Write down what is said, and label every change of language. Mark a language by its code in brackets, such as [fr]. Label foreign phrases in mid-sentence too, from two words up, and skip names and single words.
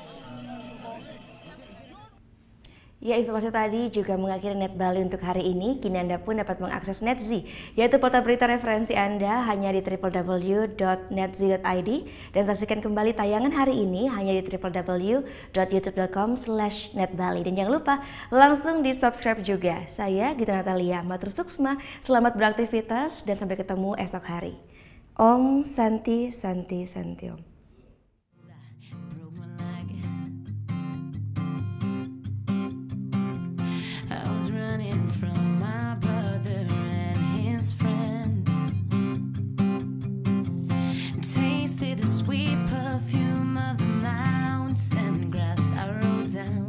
[id] Ya, informasi tadi juga mengakhiri Net Bali untuk hari ini. Kini Anda pun dapat mengakses NetZ, yaitu portal berita referensi Anda hanya di www.netz.id, dan saksikan kembali tayangan hari ini hanya di www.youtube.com/netbali. Dan jangan lupa langsung di subscribe juga. Saya Gita Natalia, [ban] matur suksma, [id] selamat beraktivitas dan sampai ketemu esok hari. [sa] Om Santi Santi Santi Om. [en] From my brother and his friends, tasted the sweet perfume of the mountain grass I rode down.